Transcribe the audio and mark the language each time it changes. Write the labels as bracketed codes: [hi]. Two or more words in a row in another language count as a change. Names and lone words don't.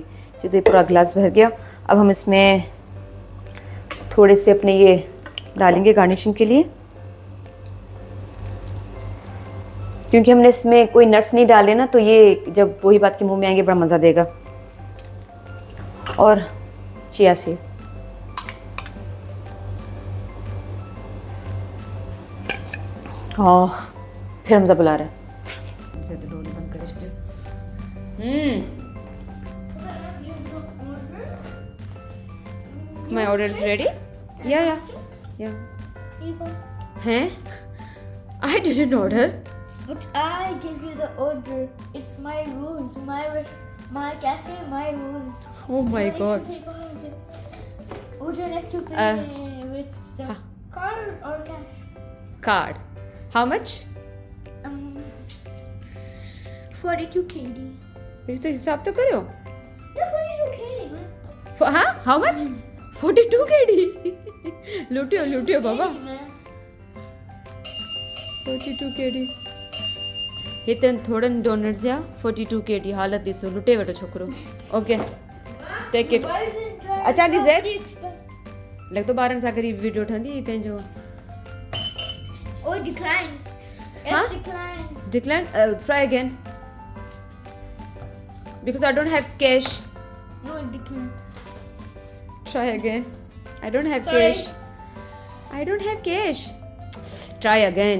[hi] जी तो ये पूरा गिलास भर गया। अब हम इसमें थोड़े से अपने ये डालेंगे गार्निशिंग के लिए क्योंकि हमने इसमें कोई नट्स नहीं डाले ना तो ये जब वही बात के मुंह में आएंगे बड़ा मज़ा देगा। और चिया सीड फिर हमजा बुला रहा है [en] My order is ready? Yeah. Huh? I didn't order. But I give you the order. It's my rules, my cafe, my rules. Oh my God. Would you like to pay with the card or cash? Card. How much? 42 KD. [hi] मेरी तो हिसाब तो करो। [en] Yeah, 42 KD. हाँ? How much? 42 KD. [sd] लूटियो बाबा। [en] 42 KD. [sd] हेतिरनि थोड़नि डोनट्स जा 42 KD हालत ॾिसो लुटे वठो छोकिरो। [en] Okay take it. [sd] अच्छा दी ज़ेड लॻ तो ॿारनि सां गॾु वीडियो ठहंदी पंहिंजो। [en] Oh, decline. Huh? It's declined. Decline? Try again. Because I don't have cash. No, it declined. Try again. I don't have Sorry. cash. I don't have cash. Try again.